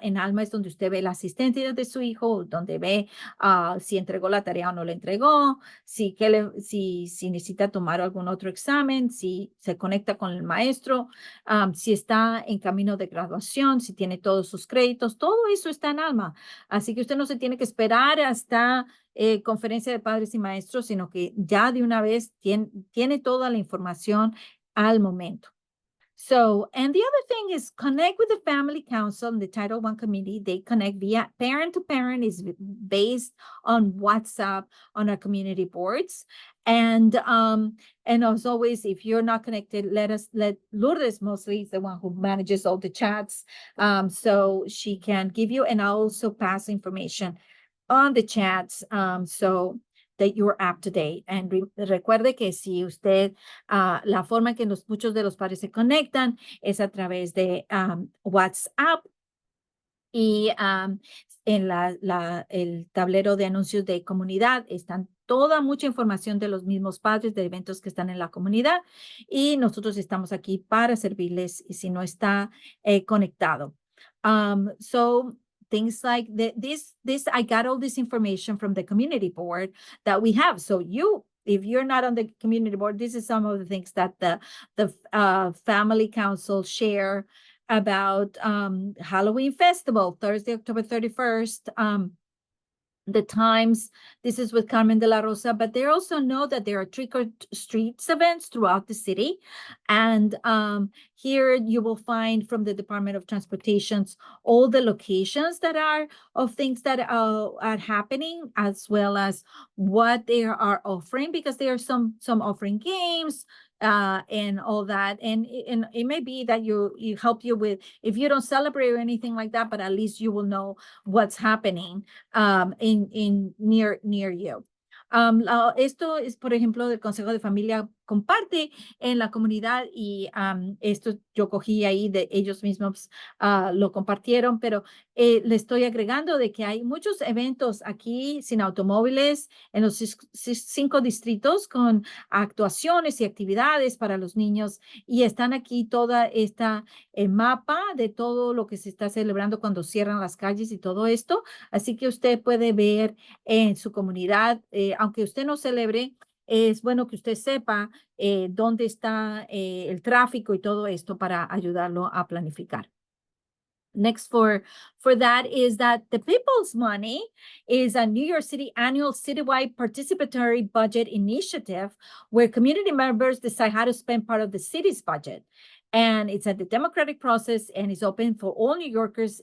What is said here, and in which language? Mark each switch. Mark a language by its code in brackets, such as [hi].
[es] En Alma es donde usted ve la asistencia de su hijo, donde ve si entregó la tarea o no la entregó, si necesita tomar algún otro examen, si se conecta con el maestro, si está en camino de graduación, si tiene todos sus créditos, todo eso está en Alma. Así que usted no se tiene que esperar hasta conferencia de padres y maestros, sino que ya de una vez tiene toda la información al momento. [en] So, and the other thing is connect with the family council and the Title I committee. They connect via parent to parent, is based on WhatsApp on our community boards. And as always, if you're not connected, let Lourdes mostly is the one who manages all the chats. So she can give you, and I'll also pass information on the chats. So that you're up to date. [es] And recuerde que si usted, la forma en que muchos de los padres se conectan es a través de WhatsApp, y en el tablero de anuncios de comunidad están mucha información de los mismos padres de eventos que están en la comunidad, y nosotros estamos aquí para servirles si no está conectado. [en] So things like I got all this information from the community board that we have. So if you're not on the community board, this is some of the things that the family council share about Halloween festival, Thursday, October 31st. The times, this is with Carmen de la Rosa, but they also know that there are trick or treats events throughout the city. And here you will find from the Department of Transportation's all the locations that are of things that are happening, as well as what they are offering, because there are some offering games, and all that. And it may be that you help you with, if you don't celebrate or anything like that, but at least you will know what's happening in near you. [es] Esto es, por ejemplo, del Consejo de Familia comparte en la comunidad, y esto yo cogí ahí de ellos mismos, lo compartieron, pero le estoy agregando de que hay muchos eventos aquí sin automóviles en los 5 distritos con actuaciones y actividades para los niños, y están aquí toda esta mapa de todo lo que se está celebrando cuando cierran las calles y todo esto. Así que usted puede ver en su comunidad, aunque usted no celebre, es bueno que usted sepa dónde está el tráfico y todo esto para ayudarlo a planificar. [en] Next for that is that the People's Money is a New York City annual citywide participatory budget initiative where community members decide how to spend part of the city's budget. And it's a democratic process, and it's open for all New Yorkers.